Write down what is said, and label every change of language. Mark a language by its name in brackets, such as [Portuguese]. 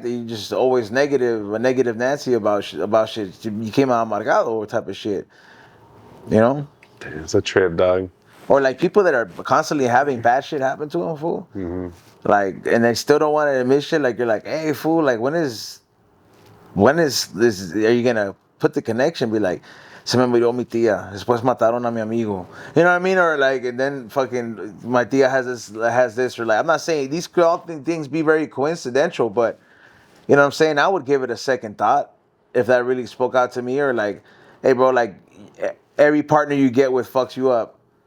[English] That you just always a negative Nancy about shit. You came out amargado type of shit, you know. Damn, it's a trip, dog. Or like people that are constantly having bad shit happen to them, fool. Mm-hmm. Like, and they still don't want to admit shit. Like you're like, hey, fool. Like when is this? Are you gonna put the connection? Be like, [Spanish] se me murió mi tía. Después mataron a mi amigo. [English] You know what I mean? Or like, and then fucking my tía has this. Or like, I'm not saying these could all things be very coincidental, but you know what I'm saying? I would give it a second thought if that really spoke out to me. Or like, hey, bro, like every partner you get with fucks you up.